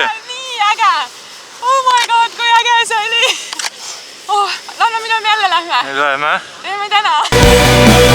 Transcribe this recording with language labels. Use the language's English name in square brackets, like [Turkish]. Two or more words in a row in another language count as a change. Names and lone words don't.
[Estonian] Nii äge! [English] Oh my god, [Estonian] kui äge see oli! Oh, anna, mida me jälle lähme? Nüüd läheme. Teeme täna!